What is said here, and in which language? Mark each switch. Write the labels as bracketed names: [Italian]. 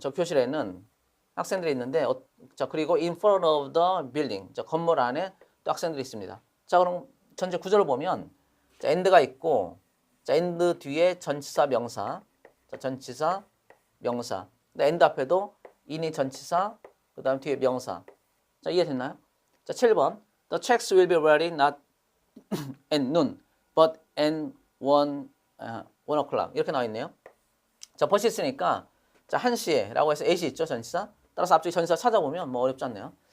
[Korean] 저 교실에는 학생들이 있는데, 자, 그리고 [English] in front of the building. [Korean] 저 건물 안에 또 학생들이 있습니다. 자, 그럼 전체 구조를 보면, 자, and가 있고, 자, and 뒤에 전치사 명사. 자, 전치사 명사. 근데 and 앞에도 in이 전치사, 그 다음 뒤에 명사. 자, 이해됐나요? 자, 7번. [English] The checks will be ready not at noon, but at 1 o'clock. [Korean] 이렇게 나와 있네요. 자, 벌써 있으니까, 자, 1시에 라고 해서 at이 있죠, 전치사. 따라서 앞쪽에 전치사 찾아보면 뭐 어렵지 않네요.